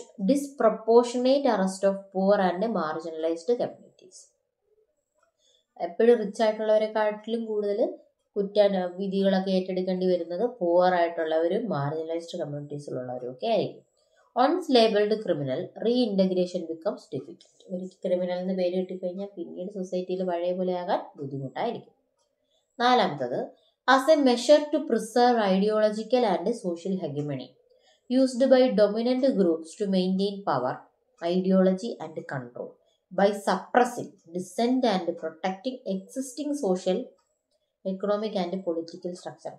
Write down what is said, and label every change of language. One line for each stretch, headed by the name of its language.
English: Disproportionate arrest of poor and marginalised communities.
Malayalam: എപ്പോഴും rich ആയിട്ടുള്ളവരെക്കാട്ടിലും കൂടുതൽ വിധികളൊക്കെ ഏറ്റെടുക്കേണ്ടി വരുന്നത് പുവർ ആയിട്ടുള്ളവരും മാർജിനലൈസ്ഡ് കമ്മ്യൂണിറ്റീസിലുള്ളവരും ഒക്കെ ആയിരിക്കും.
English: Once labeled criminal, reintegration becomes difficult.
Malayalam: ഒരു ക്രിമിനൽ എന്ന് പേര് കിട്ടിക്കഴിഞ്ഞാൽ പിന്നീട് സൊസൈറ്റിയിൽ പഴയ പോലെ ആകാൻ ബുദ്ധിമുട്ടായിരിക്കും. നാലാമത്തത്
English: As a measure to preserve ideological and social hegemony, used by dominant groups to maintain power, ideology and control by suppressing dissent and protecting existing social, economic and political structure.